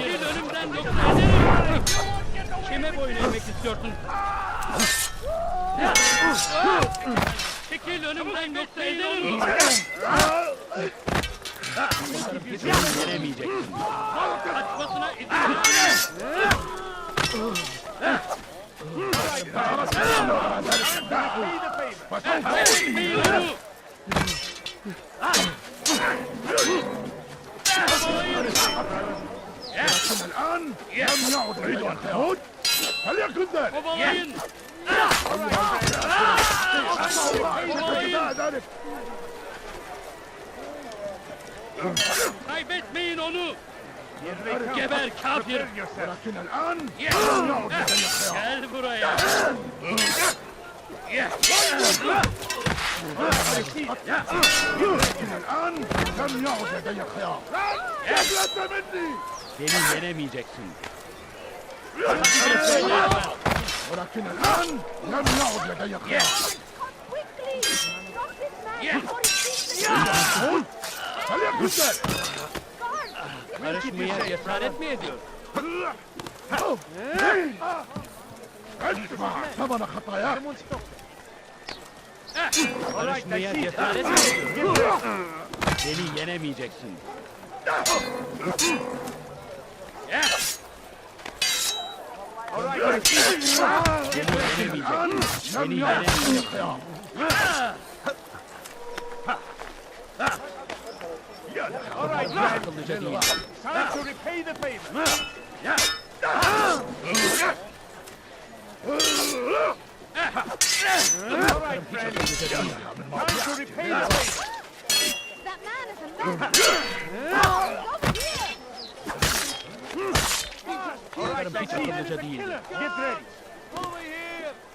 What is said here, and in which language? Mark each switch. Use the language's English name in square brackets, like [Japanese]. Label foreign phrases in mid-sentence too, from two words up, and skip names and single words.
[Turkish] Çekil önümden yoksa ederim! Kime boyun eğmek istiyorsun? Çekil önümden yoksa ederim! Veremeyeceksin. Kaçmasına izin verme! [Arabic] الآن لم يعد تريد أن تعود؟ فليكن ذلك. [Turkish] Kovalayın! [Arabic] ذلك. [Turkish] Kaybetmeyin onu! Geber kafir! [Arabic] ولكن الآن [Turkish] Gel buraya! [Arabic] ولكن الآن لم يعد لدي خيار. لا مني. [Turkish] Beni yenemeyeceksin. [Arabic] ولكن الآن لم يعد لدي خيار. فليكن ذلك. [Turkish] Karışmaya cesaret mi ediyor? [Arabic] ادفع ثمن خطاياك. [Turkish] Karışmaya cesaret mi ediyor? Beni yenemeyeceksin. [Arabic] لم يعد لدي خيار. [Turkish] Akıllıca değil. [English] Time to repay the favor. All right, friend. Time to repay the favor. That man is a madman! Over here! All right, I see. [Turkish] Akıllıca değil. [English] Get ready. Over here!